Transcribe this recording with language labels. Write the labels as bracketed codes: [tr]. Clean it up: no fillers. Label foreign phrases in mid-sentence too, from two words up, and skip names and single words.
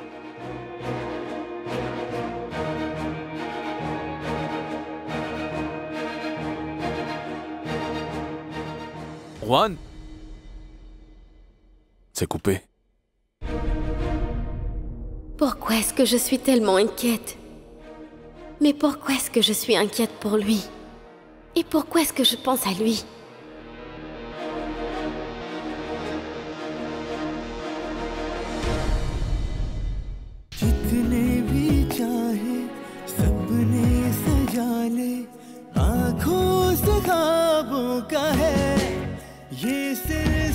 [fr] Juan? C'est coupé. Pourquoi est-ce que je suis tellement inquiète? Mais pourquoi est-ce que je suis inquiète pour lui? Et pourquoi est-ce que je pense à lui? [hi] जितने भी चाहे सपने सजा ले आँखों से ख्वाबों का है ये सिर्फ